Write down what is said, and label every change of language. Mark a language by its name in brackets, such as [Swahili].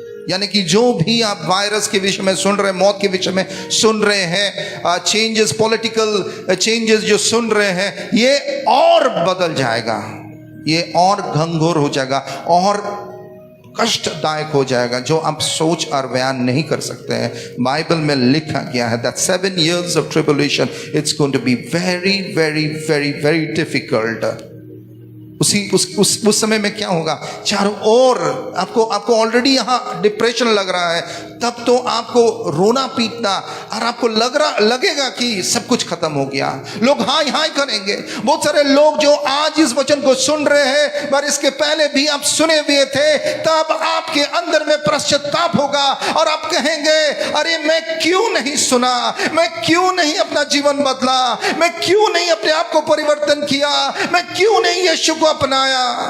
[Hindi] यानी कि जो भी आप वायरस के विषय में सुन रहे हैं, मौत के विषय में सुन रहे हैं, चेंजेस, पॉलिटिकल चेंजेस जो सुन रहे हैं, ये और बदल जाएगा, ये और घंघोर हो जाएगा और कष्टदायक हो जाएगा, जो आप सोच और बयान नहीं कर सकते हैं। बाइबल में लिखा गया है [English] that 7 years of tribulation, it's going to be very, very, very, very difficult. [Hindi] उस समय में क्या होगा, चारों ओर आपको ऑलरेडी यहाँ डिप्रेशन लग रहा है, तब तो आपको रोना पीटना और आपको लगेगा कि सब कुछ खत्म हो गया। लोग हाय हाय करेंगे। बहुत सारे लोग जो आज इस वचन को सुन रहे हैं पर इसके पहले भी आप सुने हुए थे, तब आपके अंदर में पश्चाताप होगा और आप कहेंगे अरे मैं क्यों नहीं सुना, मैं क्यों नहीं अपना जीवन बदला, मैं क्यों नहीं अपने आप को परिवर्तन किया, मैं क्यों नहीं यीशु को अपनाया।